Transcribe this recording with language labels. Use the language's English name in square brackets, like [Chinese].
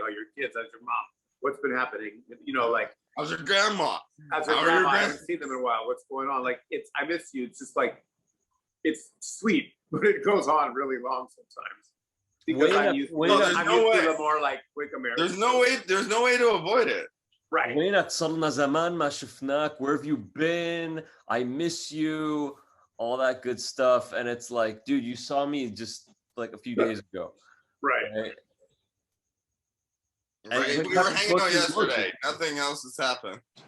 [English] How are your kids? How's your mom? What's been happening? Like, how's your grandma? How's your grandma? I haven't seen them in a while. What's going on? Like, I miss you. It's just like, it's sweet, but it goes on really long sometimes. Because I'm used to the more like quick American. There's no way to avoid it. Right. [Arabic] وينك صرنا زمان ما شفناك, [English] where have you been? I miss you, all that good stuff. And it's like, dude, you saw me just like a few days ago. Right. Right. We were hanging out yesterday. Nothing else has happened.